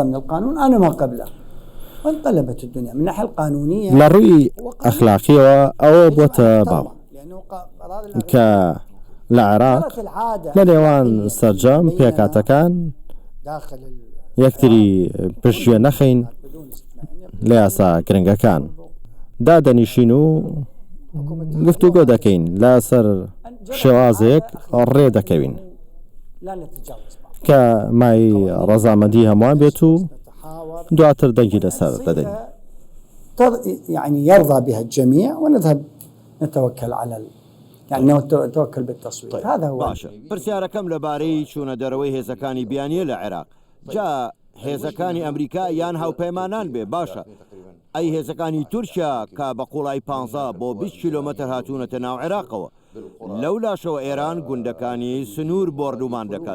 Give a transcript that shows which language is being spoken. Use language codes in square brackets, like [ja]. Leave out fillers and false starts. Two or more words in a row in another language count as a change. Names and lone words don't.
[ckb] لە ڕووی ئەخلاقیەوە ئەوە بۆتە باو کە لە عێراق لە نێوان سەرجەم پێکاتەکان یەکتری پشتگوێ نەخەین لە یاسا گرنگەکان دادەنیشین و گفتوگۆ دەکەین لەسەر شێوازێک ڕێ دەکەوین کە مای ڕەزامەندی هەمووان بێت و دواتر دەنگی لەسەر دەدەین. [ar] يعني يرضى بها الجميع ونذهب نتوكل على يعني نتوكل بالتصويت. هذا هو. [ckb] باشە پرسیارەکەم لەبارەی چوونە دەرەوەی هێزەکانی بیانیە لە عێراق. جا هێزەکانی ئەمریکا یان هاوپەیمانان بێ باشە ئەی هێزەکانی تورکیا کە بە قوڵای 15 بۆ 20 کیلۆمەتر هاتوونەتە ناو عێراقەوە لەو لاشەوە ئێران گوندەکانی سنوور بۆردومان دەکات.